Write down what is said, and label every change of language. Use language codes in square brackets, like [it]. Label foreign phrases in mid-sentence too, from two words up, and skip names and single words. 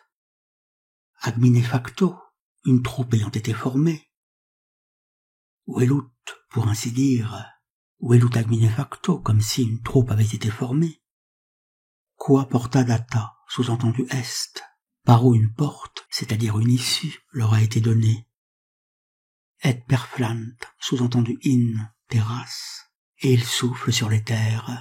[la] Ad mine facto, [fr] une troupe ayant été formée. Velut, pour ainsi dire, [la] velut ad mine facto, [fr] comme si une troupe avait été formée. [la] Qua porta data, [fr] sous-entendu est, par où une porte, c'est-à-dire une issue, leur a été donnée. [la] Et perflant, [fr] sous-entendu in, terrasse, et il souffle sur les terres.